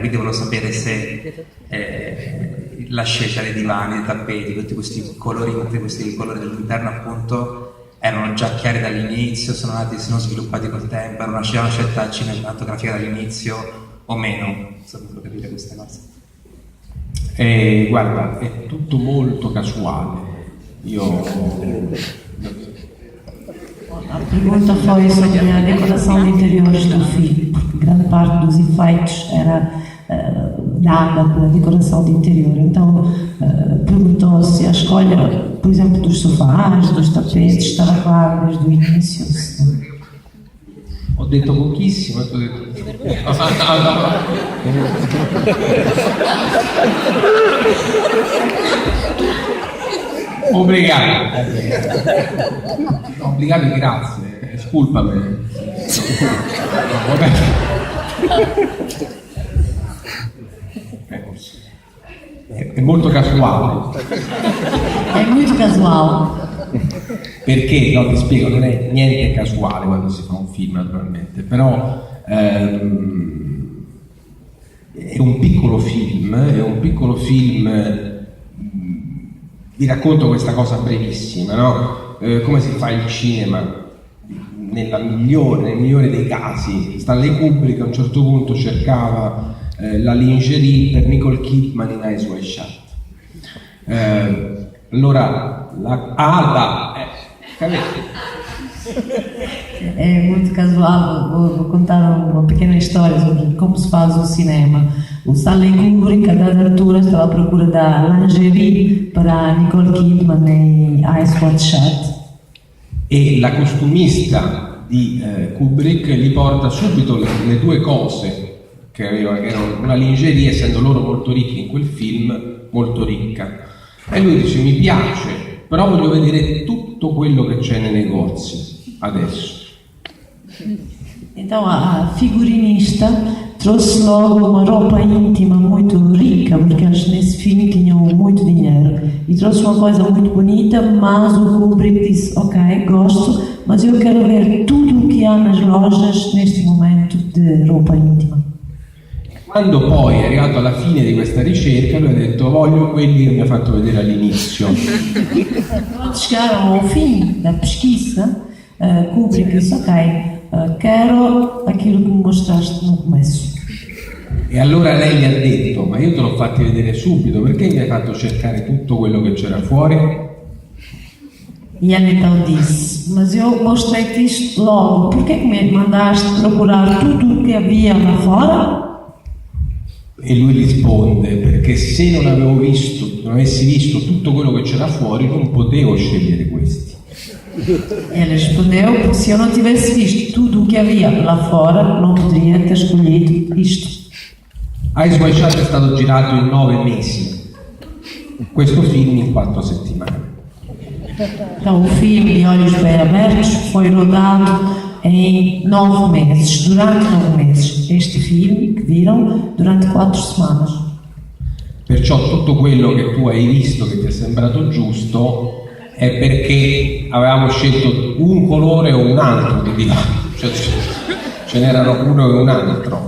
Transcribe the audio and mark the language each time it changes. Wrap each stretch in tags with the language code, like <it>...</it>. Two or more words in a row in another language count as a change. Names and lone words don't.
<it>Quindi volevo sapere se la scelta dei divani, dei tappeti, tutti questi colori dell'interno appunto erano già chiari dall'inizio, sono sviluppati col tempo, era una scelta cinematografica dall'inizio o meno? Insomma, devo capire queste cose. Guarda, è tutto molto casuale.</it> <pt>A pergunta foi sobre a decoração de interiores do filme, porque grande parte dos efeitos era dada pela decoração de interior. Então perguntou-se a escolha, por exemplo, dos sofás, dos tapetes, estava claro desde o início.</pt> <it>Ho detto pochissimo, ho detto... Obrigado e grazie, sculpami. È molto casuale.</it> <pt>É muito casual.</pt> <it>Perché, no, ti spiego, non è niente casuale quando si fa un film naturalmente, però è un piccolo film, vi racconto questa cosa brevissima, no? Come si fa il cinema? Nel migliore dei casi, Stanley Kubrick a un certo punto cercava la lingerie per Nicole Kidman in Eyes Wide Shut. Allora la Ada</it> <pt>É muito casual. Vou contar uma pequena história sobre como se faz o cinema. O Stanley Kubrick, a dada altura, estava à procura da lingerie para a Nicole Kidman em Eyes Wide Shut.</pt> <it>E la costumista di Kubrick gli porta subito le due cose che erano una lingerie, essendo loro molto ricchi in quel film, molto ricca. E lui dice: mi piace, però voglio vedere tutto quello che c'è nei negozi adesso.</it> <pt>Então a figurinista trouxe logo uma roupa íntima muito rica, porque eles nesse filme tinham muito dinheiro, e trouxe uma coisa muito bonita, mas o Kubrick disse: ok, gosto, mas eu quero ver tudo o que há nas lojas neste momento de roupa íntima.</pt> <it>Quando poi è arrivato alla fine di questa ricerca, lui ha detto: voglio quelli che mi ha fatto vedere all'inizio.</it> <pt>Quando chegaram ao fim da pesquisa, Kubrick disse: ok, quero aquilo que me mostraste no começo.</pt> <it>E allora lei gli ha detto: ma io te l'ho fatti vedere subito, perché mi hai fatto cercare tutto quello che c'era fuori?</it> <pt>E ele então disse: mas eu mostrei-te isto logo, por que me mandaste procurar tudo o que havia lá fora?</pt> <it>E lui risponde: perché se non avessi visto tutto quello che c'era fuori, non potevo scegliere questi.</it> <pt>Ele respondeu: porque se eu não tivesse visto tudo o que havia lá fora, não poderia ter escolhido isto.</pt> <it>Eyes Wide Shut è stato girato in 9 mesi, questo film in 4 settimane.</it> <pt>Então, o filme De Olhos Bem Abertos foi rodado em 9 meses, durante 9 meses. Este filme que viram durante 4 semanas.</pt> <it>Perciò tutto quello che tu hai visto che ti è sembrato giusto è perché avevamo scelto un colore o un altro di divano, cioè ce n'erano uno e un altro.</it>